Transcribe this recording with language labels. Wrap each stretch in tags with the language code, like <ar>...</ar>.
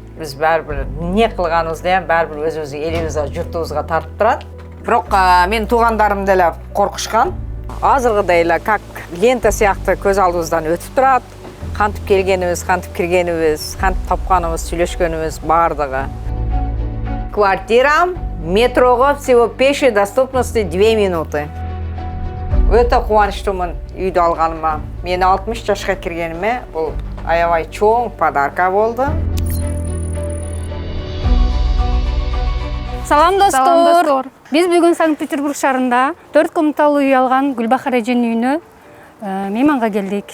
<ky>Биз бәрбір не кылганыбызды ham бәрбір өзүбүздүн элибизге, журтубузга тартып турат. Бирок мен туугандарым деле коркушкан. Азыркыдай эле</ky> <ru>как</ru> <ky>лента сыяктуу көз алдыбыздан өтүп турат. Кантип келгенибиз, кантип киргенибиз, кантип тапканыбыз, сүйлөшкөнүбүз бардыгы.</ky> <ru>Квартирам метрого всего пешей доступности 2 минуты.</ru> <ky>Өтө кубанычтуумун үйдү алганыма. Мен 60 жашка киргениме бул аябай чоң подарка болду. Салам достор. Биз бүгүн Санкт-Петербург шаарында 4 комнаталуу үй алган Гүлбахар эженин үйүнө мейманга келдик.</ky>